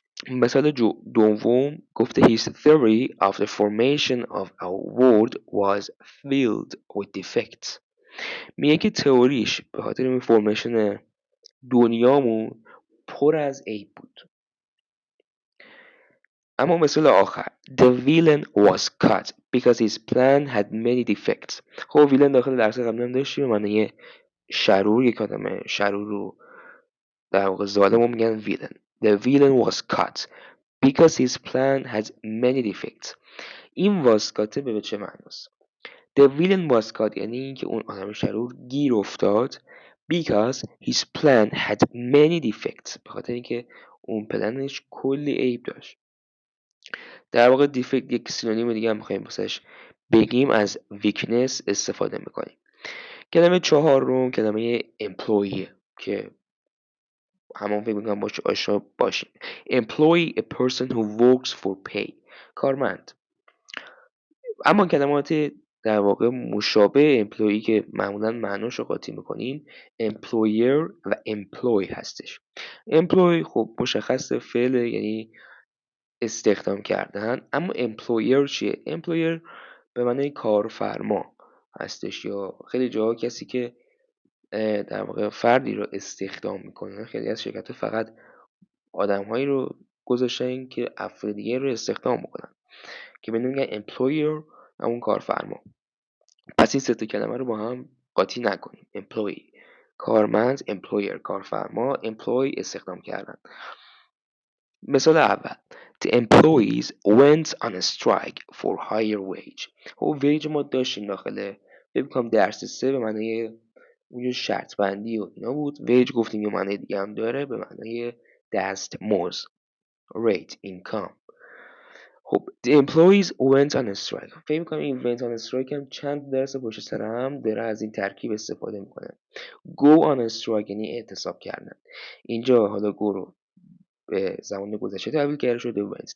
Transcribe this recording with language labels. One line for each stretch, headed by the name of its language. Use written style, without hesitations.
Persian: مثال دوم گفته
English: his theory of the formation of our world was filled with defects.
Persian: میگه که تئوریش به خاطر این فرمیشن دنیامون پر از عیب بود. اما مثال آخر،
English: the villain was cut because his plan had many defects.
Persian: خب ویلن داخل درس قبلی هم داشتیم به معنی شرور. یک آدم شرور رو در واقع ظالم رو میگن villain.
English: The villain was cut because his plan had many defects.
Persian: این was cut به چه معناست؟
English: The villain was cut
Persian: یعنی اینکه اون آدم شرور گیر افتاد
English: because his plan had many defects،
Persian: به خاطر اینکه اون پلنش کلی عیب داشت. در واقع دیفکت یک سینونیم دیگه هم می‌خوایم واسش بگیم، از ویکنس استفاده می‌کنیم. کلمه چهارم کلمه employee که همون فکر می‌کنم باشه آشنا باشیم.
English: employee a person who works for pay،
Persian: کارمند. اما کلمات در واقع مشابه employee که معمولا معناش رو قاطی می‌کنیم employer و employ هستش. employ خب مشخص فعل، یعنی استخدام کردن. اما employer چیه؟ employer به معنی کارفرما هستش، یا خیلی جاها کسی که در واقع فردی رو استخدام میکنه. خیلی از شرکت‌ها فقط آدم‌هایی رو گذاشتن که افراد دیگه رو استخدام میکنن که بهش میگن employer، همون کارفرما. پس این سه تا کلمه رو با هم قاطی نکنیم. employee کارمند، employer کارفرما، employ استخدام کردن. مثال اول:
English: The employees went on a strike for higher wage.
Persian: خب wage ما داشتیم داخل فکر کنم درس 3 به معنی اونجا شرط بندی و اینا بود. wage گفتیم یه معنی دیگه هم داره، به معنی دستمزد،
English: rate income.
Persian: خب
English: the employees went on a strike،
Persian: فکر می‌کنم این
English: went on a strike
Persian: هم چند درس پشت سر هم داره از این ترکیب استفاده میکنه.
English: go on a strike
Persian: یعنی اعتصاب کردن. اینجا حالا go رو به زمان گذشته تبدیل کرده شده went.